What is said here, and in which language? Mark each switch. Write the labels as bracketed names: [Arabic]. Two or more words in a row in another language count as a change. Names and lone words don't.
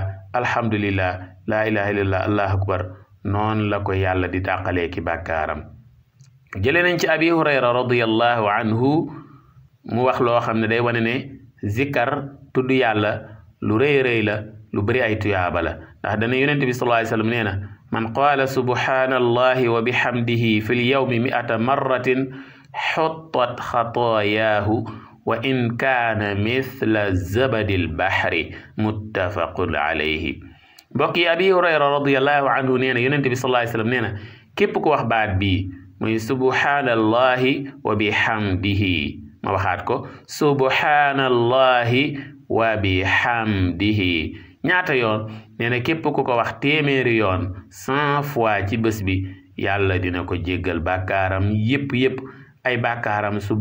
[Arabic] الحمد لله لا إله إلا الله الله أكبر [Wolof] noonu la ko yàlla di tàqalee ki bàkkaaram jëlee nañ ci abi hurayra [Arabic] رضي الله عنه [Wolof] mu wax loo xam ne day wane ne zikkar tudd yàlla lu rëy rëy la lu bari ay tuyaaba la ndax dana yonent bi [Arabic] صلى الله عليه وسلم [Wolof] nee na [Arabic] من قال سبحان الله وبحمده في اليوم مائة مرة حطت خطاياه وإن كان مثل زبد البحر متفق عليه [Wolof] mbokk yi abi hurayra [Arabic] رضي الله عنه [Wolof] nee na yonent bi [Arabic] صلى الله عليه وسلم [Wolof] nee na képp ku wax baat bi muy [Arabic] سبحان الله وبحمده [Wolof] ma waxaat ko [Arabic] سبحان الله وبحمده [Wolof] ñaata yoon nee na képp ku ko wax téeméeri yoon 100 fois ci bés bi yàlla dina ko jéggal bàkkaaram yépp ay bàkkaaram su